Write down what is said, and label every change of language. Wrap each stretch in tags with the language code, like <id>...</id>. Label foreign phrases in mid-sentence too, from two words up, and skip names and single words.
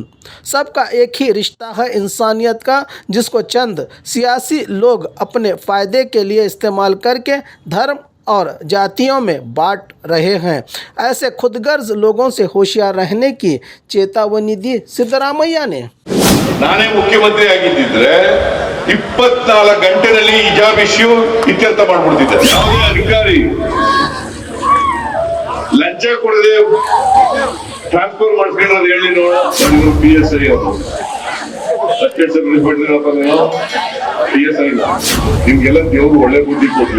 <hi>सबका एक ही रिश्ता है इंसानियत का, जिसको चंद सियासी लोग अपने फ़ायदे के लिए इस्तेमाल करके धर्म और जातियों में बांट रहे हैं। ऐसे खुदगर्ज लोगों से होशियार रहने की चेतावनी दी सिद्धरामैया ने।</hi> <kn>ನಾನೇ ಮುಖ್ಯಮಂತ್ರಿ ಆಗಿದ್ದಿದ್ರೆ 24 ಗಂಟೆನಲ್ಲಿ ಹಿಜಾಬ್ ಇಶ್ಯೂ ಇತ್ಯರ್ಥ ಮಾಡ್ಬಿಡ್ತಿದ್ದೆ. ಯಾವುದೇ ಅಧಿಕಾರಿ ಲಂಚ ಕೊಡದೆ ಟ್ರಾನ್ಸ್ಫರ್ ಮಾಡಿಸ್ಕೊಂಡ್ರೆ ಹೇಳಿ ನೋಡ, PSI ಅವರು ಅಷ್ಟೇ PSI ನಿಮ್ಗೆಲ್ಲ ದೇವ್ರು ಒಳ್ಳೆ ಬುದ್ಧಿ ಕೊಡ್ಲಿ.</kn>